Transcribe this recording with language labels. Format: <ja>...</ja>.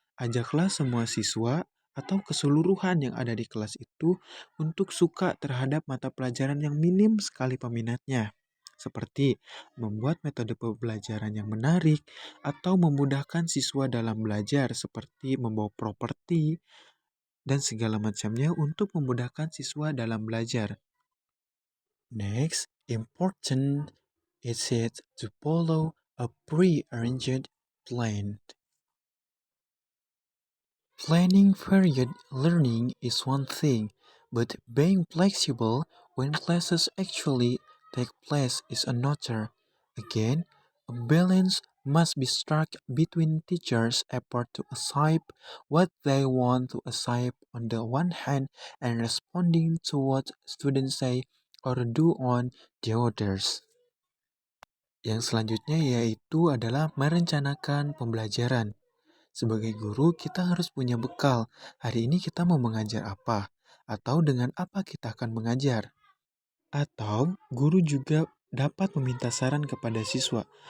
<id>Ajaklah semua siswa atau keseluruhan yang ada di kelas itu untuk suka terhadap mata pelajaran yang minim sekali peminatnya. Seperti membuat metode pembelajaran yang menarik atau memudahkan siswa dalam belajar seperti membawa properti dan segala macamnya untuk memudahkan siswa dalam belajar.</id> <en>Next, important is it to follow a pre-arranged plan. Planning period learning is one thing, but being flexible when classes actually take place is another. Again, a balance must be struck between teachers' effort to assign what they want to assign on the one hand and responding to what students say or do on the others.</en> <id>Yang selanjutnya yaitu adalah merencanakan pembelajaran. Sebagai guru, kita harus punya bekal. Hari ini kita mau mengajar apa? Atau dengan apa kita akan mengajar? Atau guru juga dapat meminta saran kepada siswa.</id>